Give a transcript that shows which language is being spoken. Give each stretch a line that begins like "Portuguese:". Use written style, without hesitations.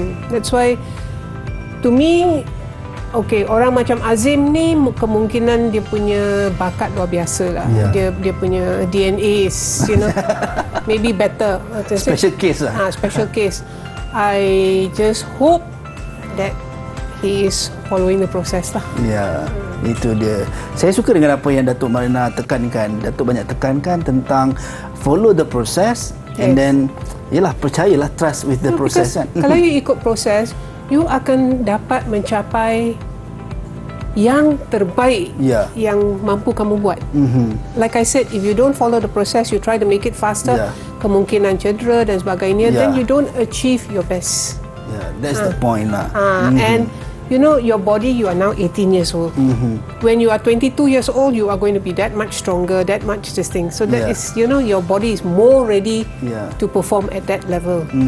English: That's why to me,
Malay: orang macam Azim ni kemungkinan dia punya bakat luar biasa lah. Dia punya DNA
English: is maybe better. Special case lah. Special case. I just hope that he is following the process lah.
Malay: Ya, itu dia. Saya suka dengan apa yang Datuk Marina tekankan. Datuk banyak tekankan tentang
English: follow the process
Malay: and then yalah, percayalah,
English: trust with the process
Malay: kan. Kalau you ikut proses, you akan dapat mencapai yang terbaik yang mampu kamu buat.
English: Like I said, if you don't follow the process, you try to make it faster,
Malay: kemungkinan cedera dan sebagainya,
English: then you don't achieve your best. That's the point lah. And you know, your body, you are now 18 years old. When you are 22 years old, you are going to be that much stronger, that much this thing. So that is, you know, your body is more ready to perform at that level.